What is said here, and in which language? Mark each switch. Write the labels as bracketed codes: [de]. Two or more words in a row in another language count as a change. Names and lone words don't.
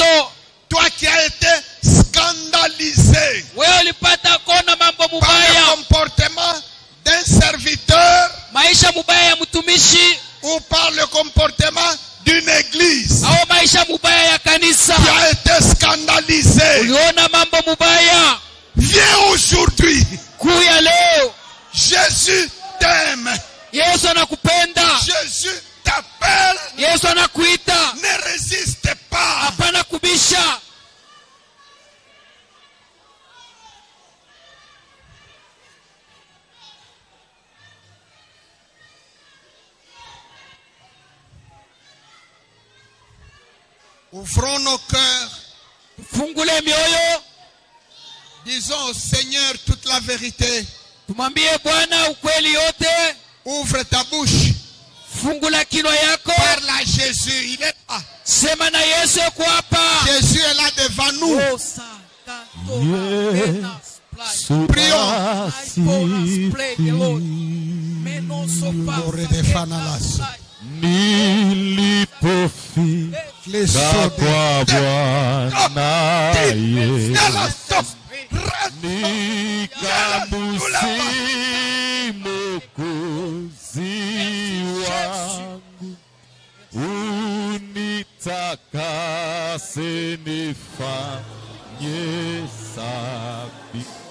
[fr] Toi qui as été scandalisé. [sw] Wewe ulipata kuona mambo mubaya. [fr] Par le comportement d'un serviteur. [sw] Maisha mubaya ya mtumishi. [fr] Ou par le comportement d'une église. [sw] Au maisha mubaya ya kanisa. [fr] Tu as été scandalisé. [sw] Uliona mambo mubaya. [fr] Viens aujourd'hui. [sw] Kuya leo. [fr] Jésus t'aime. [sw] Yesu anakupenda. [fr] Jésus t'appelle. [sw] Yesu anakuita. [fr] Ne résiste pas. [sw] Hapana kubisha. [fr] Ouvrons nos cœurs. [sw] Fungule mioyo. [fr] Disons au Seigneur toute la vérité. [sw] Tumwambie Bwana ukweli yote. [fr] Ouvre ta bouche. [sw] Fungula kinywa yako. [fr] Parle à Jésus, il est là. [sw] Sema na Yesu yuko hapa. [fr] Jésus est là devant nous. Prions. [sw] Nilipofika kwa Bwana Yesu, nikamusihi Mwokozi wangu, unitakase nifanye safi.